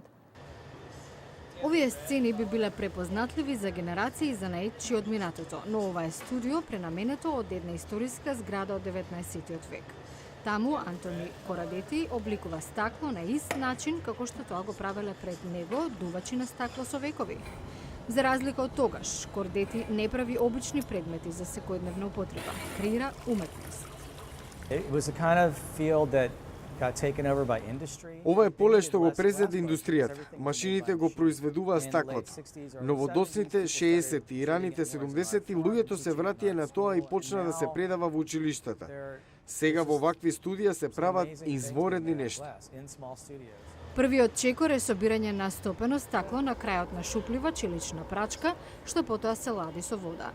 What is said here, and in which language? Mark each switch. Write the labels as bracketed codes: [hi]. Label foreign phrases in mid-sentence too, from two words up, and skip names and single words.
[mk] Овие сцени би биле препознатливи за генерации за наетчи од минатото, но ова е студио пренаменето од една историска зграда од 19 век. Таму Антони Корадети обликува стакло на ист начин како што тоа го правеле пред него дувачи на стакло со векови. За разлика од тогаш, Кордети не прави обични предмети за секојдневна употреба, креира уметност. [en] It was a kind of field that got taken over by industry. [mk] Ова е поле што го презеде индустријата. Машините го произведуваа стаклото. Но во доцните 60-ти и раните 70-ти луѓето се вратија на тоа и почна да се предава во училиштата. Сега во вакви студија се прават изворедни нешта. Првиот чекор е собирање на стопено стакло на крајот на шуплива челична прачка, што потоа се лади со вода.